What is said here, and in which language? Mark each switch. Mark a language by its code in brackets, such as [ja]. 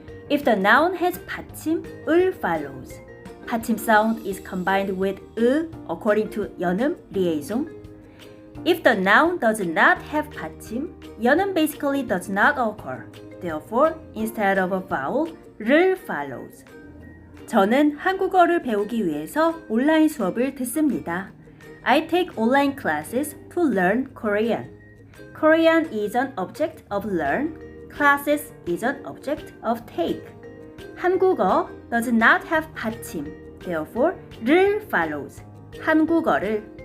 [en] If the noun has 받침, 을 follows. 받침 sound is combined with 으 according to 연음 liaison. If the noun does not have 받침, 연음 basically does not occur. Therefore, instead of a vowel, 를 follows. [ko] 저는 한국어를 배우기 위해서 온라인 수업을 듣습니다. [en] I take online classes to learn Korean. Korean is an object of learn. Classes is an object of take. 한국어 does not have 받침. Therefore, 를 follows. 한국어를.